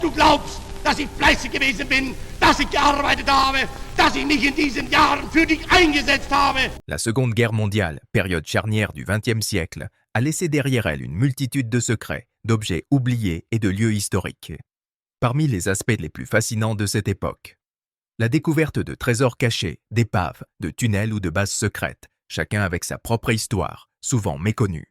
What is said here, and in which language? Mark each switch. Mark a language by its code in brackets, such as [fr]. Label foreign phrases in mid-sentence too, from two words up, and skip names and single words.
[de] Du glaubst, dass ich fleißig gewesen bin, dass ich gearbeitet habe, dass ich mich in diesen Jahren für dich eingesetzt habe. [fr] La Seconde Guerre mondiale, période charnière du XXe siècle, a laissé derrière elle une multitude de secrets, d'objets oubliés et de lieux historiques. Parmi les aspects les plus fascinants de cette époque, la découverte de trésors cachés, d'épaves, de tunnels ou de bases secrètes, chacun avec sa propre histoire, souvent méconnue.